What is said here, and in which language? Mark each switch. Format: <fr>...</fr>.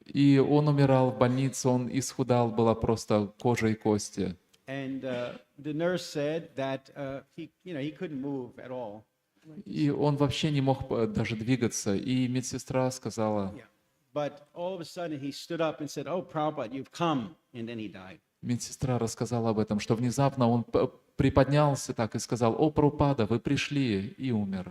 <ru>И он умирал в больнице, он исхудал, была просто кожа и кости.</ru> <en>And the nurse said that he couldn't move at all.</en> <ru>И он вообще не мог даже двигаться. И медсестра сказала,</ru> <en>Yeah. But all of a sudden, he stood up and said, "Oh, Prabhupada, you've come," and then he died.</en> <ru>медсестра рассказала об этом, что внезапно он приподнялся так и сказал, «О, Прабхупада, вы пришли», и умер.</ru>